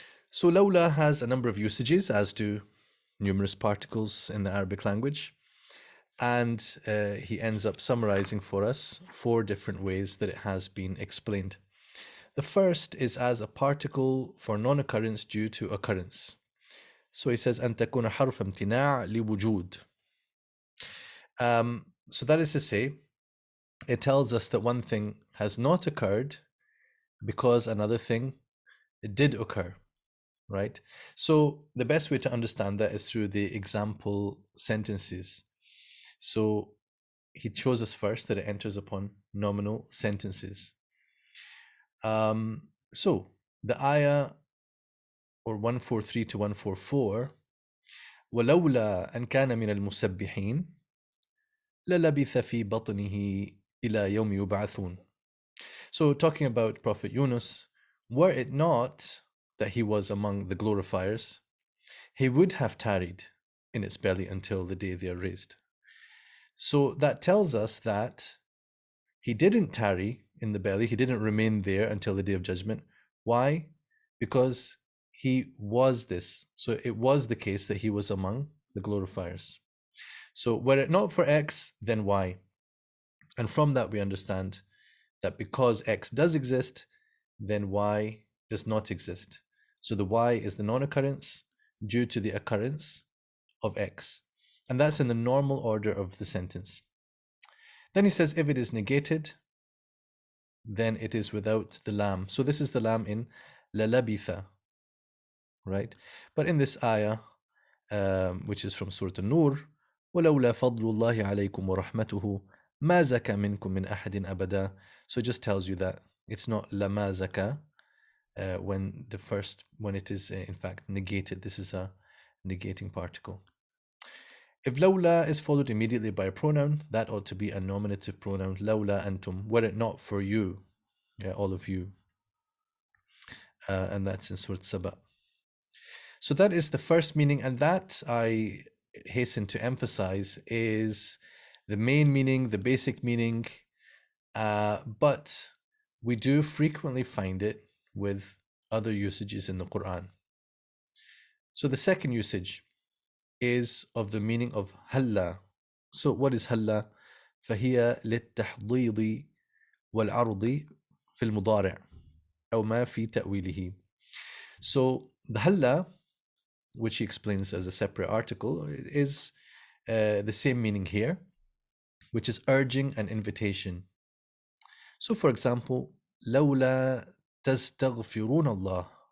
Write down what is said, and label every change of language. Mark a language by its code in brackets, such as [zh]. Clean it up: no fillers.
[en] So lawla has a number of usages, as do numerous particles in the Arabic language. And he ends up summarizing for us 4 different ways that it has been explained. The first is as a particle for non-occurrence due to occurrence. So he says, [ar] أن تكون حرف امتناع لوجود. [en] So that is to say, it tells us that one thing has not occurred because another thing did occur, right? So the best way to understand that is through the example sentences. So he shows us first that it enters upon nominal sentences. So the ayah, or 143 to 144, [ar] ولولا أن كان من المسبحين للبث في بطنه إلى يوم يبعثون. [en] So talking about Prophet Yunus, were it not that he was among the glorifiers, he would have tarried in its belly until the day they are raised. So that tells us that he didn't tarry in the belly, he didn't remain there until the day of judgment. Why? Because he was this. So it was the case that he was among the glorifiers. So were it not for X, then Y. And from that we understand that because X does exist, then Y does not exist. So the Y is the non-occurrence due to the occurrence of X. And that's in the normal order of the sentence. Then he says, if it is negated, then it is without the lam. So this is the lam in lalabitha, right? But in this ayah, which is from Surah An-Nur, [ar] وَلَوْلَا فَضْلُ اللَّهِ عَلَيْكُمْ وَرَحْمَتُهُ مَا زَكَى مِنْكُمْ مِنْ أَحَدٍ أَبَدًا. [en] So it just tells you that it's not [ar] لَمَا زَكَى [en] when it is in fact negated. This is a negating particle. If lawla is followed immediately by a pronoun, that ought to be a nominative pronoun. Lawla antum, were it not for you, yeah, all of you. And that's in Surah Saba. So that is the first meaning, and that, I hasten to emphasize, is the main meaning, the basic meaning, but we do frequently find it with other usages in the Quran. So the second usage is of the meaning of halla. So what is halla? [ar] فهي للتحضيض والعرض في المضارع أو ما في تأويله. [en] So the halla, which he explains as a separate article, is the same meaning here, which is urging an invitation. So for example, [ar] لولا تستغفرون الله.